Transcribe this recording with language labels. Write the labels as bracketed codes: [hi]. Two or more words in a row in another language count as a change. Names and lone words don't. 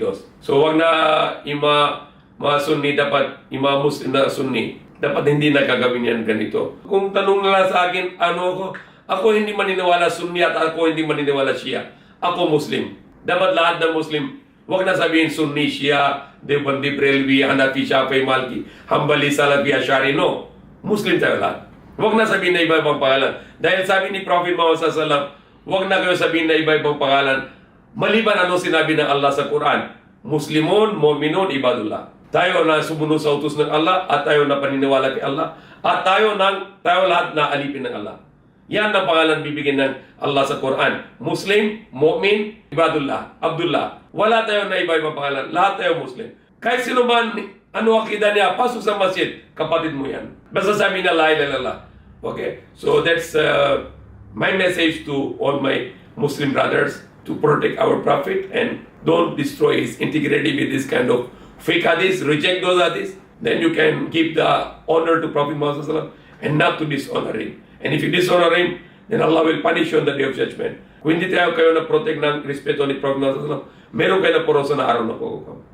[tl] So wag na yung mga Sunni, dapat yung mga Muslim na Sunni, dapat hindi na gagawin yan ganito. Kung tanong nila sa akin, ako hindi maniniwala Sunni at ako hindi maniniwala Shia. Ako Muslim. Dapat lahat ng Muslim, wag na sabihin Sunni, Shia, Deobandi, Brelwi, Hanafi, Shafi'i, Malki, Hanbali, Salafi, Ash'ari. No. Muslim tayo lahat. Huwag na sabihin na iba-ibang pangalan. Dahil sabi ni Prophet Muhammad SAW, huwag na kayo sabihin na iba-ibang pangalan. Maliban ano sinabi ng Allah sa Quran. [ar] مسلمون، مؤمنون، عباد الله. [tl] Tayo na sumunod sa utos ng Allah at tayo na paniniwala kay Allah at tayo lahat na alipin ng Allah. Yan ang pangalan bibigyan ng Allah sa Quran. [ar] مسلم، مؤمن، عباد الله، عبد الله. [tl] Wala tayo na iba-ibang pangalan. Lahat tayo Muslim. Kahit sino man, ano akida niya, pasok sa masjid, kapatid mo yan. Basta sabi na [ar] لا إله إلا الله. [tl] Okay? [en] So that's my message to all my Muslim brothers to protect our Prophet and don't destroy his integrity with this kind of fake hadiths. Reject those hadiths. Then you can give the honor to Prophet Muhammad SAW and not to dishonor him. And if you dishonor him, then Allah will punish you on the day of judgment. [tl] Kung hindi tayo na protect ng respeto ni Prophet Muhammad SAW, meron kayo na porosa na araw na po.